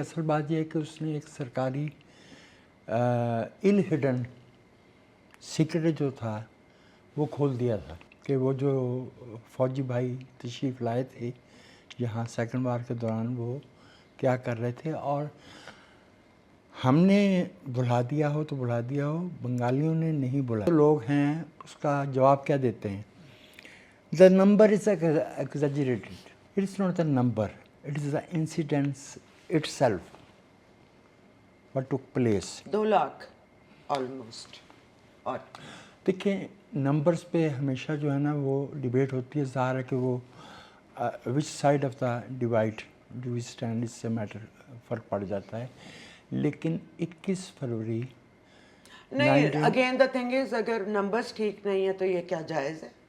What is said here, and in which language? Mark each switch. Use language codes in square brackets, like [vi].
[ur] اصل بات یہ ہے کہ اس نے ایک سرکاری اِل ہڈن سیکرٹ جو تھا وہ کھول دیا تھا, کہ وہ جو فوجی بھائی تشریف لائے تھے یہاں سیکنڈ وار کے دوران, وہ کیا کر رہے تھے. اور ہم نے بلا دیا ہو تو بلا دیا ہو, بنگالیوں نے نہیں بلایا. لوگ ہیں اس کا جواب کیا دیتے ہیں, [en] the number is exaggerated. It is not the number, it is the incidents itself, what took place. [ur] 2 lakh almost. اور دیکھیں نمبرز پہ ہمیشہ جو ہے نا وہ ڈیبیٹ ہوتی ہے. ظاہر ہے کہ وہ [en] which side of the divide do we stand, [ur] اس سے میٹر فرق پڑ جاتا ہے. لیکن 21 فروری نہیں, [en] again the thing is, [ur] اگر نمبرز ٹھیک نہیں ہے تو یہ کیا جائز ہے؟